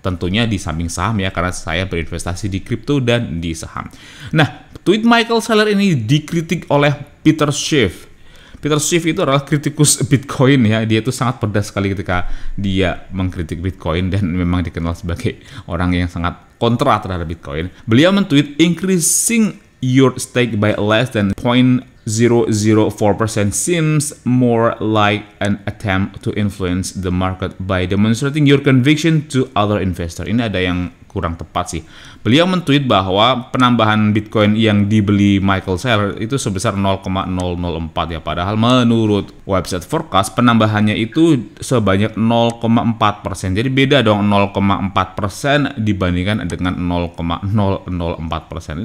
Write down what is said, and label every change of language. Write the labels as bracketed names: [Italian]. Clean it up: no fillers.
[Indonesian] Tentunya di samping saham ya, karena saya berinvestasi di kripto dan di saham. Nah, tweet Michael Saylor ini dikritik oleh Peter Schiff. Peter Schiff itu adalah kritikus Bitcoin ya. Dia itu sangat pedas sekali ketika dia mengkritik Bitcoin, dan memang dikenal sebagai orang yang sangat kontra terhadap Bitcoin. Beliau men-tweet, [English] increasing your stake by less than 0.004% seems more like an attempt to influence the market by demonstrating your conviction to other investor. [Indonesian] Ini ada yang kurang tepat sih. Beliau men-tweet bahwa penambahan Bitcoin yang dibeli Michael Saylor itu sebesar 0,004 ya. Padahal menurut website forecast penambahannya itu sebanyak 0,4%. Jadi beda dong 0,4% dibandingkan dengan 0,004%.